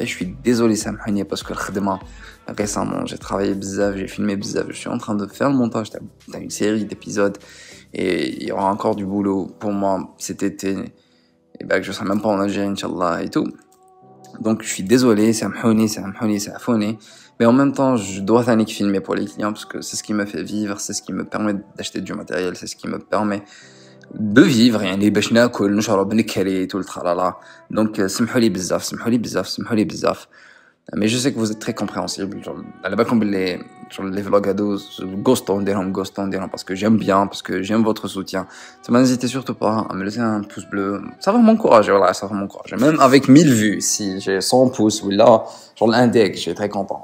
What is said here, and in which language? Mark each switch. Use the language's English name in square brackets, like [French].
[French] Je suis désolé [Arabic] سامحوني [French] parce que récemment j'ai travaillé bzaf, j'ai filmé bzaf, je suis en train de faire le montage d'une série d'épisodes et il y aura encore du boulot pour moi cet été et ben que je serai même pas en Algérie inchallah et tout. Donc je suis désolé, [Arabic] سامحوني. [French] Mais en même temps, je dois filmer pour les clients parce que c'est ce qui me fait vivre, c'est ce qui me permet d'acheter du matériel, c'est ce qui me permet de vivre, [Arabic] يعني باش ناكل نشرب نكري [French] tout le tralala. [Arabic] Donc سمحوا لي بزاف. [French] Mais je sais que vous êtes très compréhensible. [Arabic] على بالكم باللي [French] les vlogs [Arabic] هادو غوستون نديرهم [French] parce que j'aime bien, parce que j'aime votre soutien. N'hésitez surtout pas à me laisser un pouce bleu. Ça va m'encourager, voilà, ça va m'encourager. Même avec 1000 vues, si j'ai 100 pouces ou là, l'index, je suis très content.